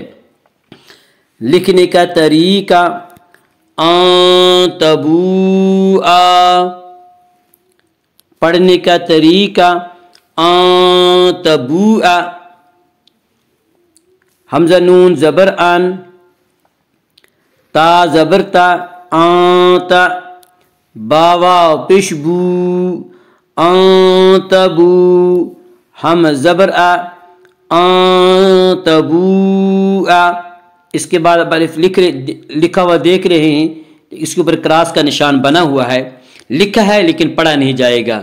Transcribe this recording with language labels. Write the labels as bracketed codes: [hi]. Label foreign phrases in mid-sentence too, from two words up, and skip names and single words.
[ur] لکھنے کا طریقہ [ar] ان تبوء، [ur] پڑھنے کا طریقہ [ar] ان تبوء، [ur] حمزہ نون زبر ان، تا زبر تا، انت، با واو پیش بو، [ar] ان تبو، [ur] ہم زبر ا، [ar] ان تبوء۔ [ur] اس کے بعد اب الف لکھا ہوا دیکھ رہے ہیں، اس کے اوپر کراس کا نشان بنا ہوا ہے، لکھا ہے لیکن پڑھا نہیں جائے گا۔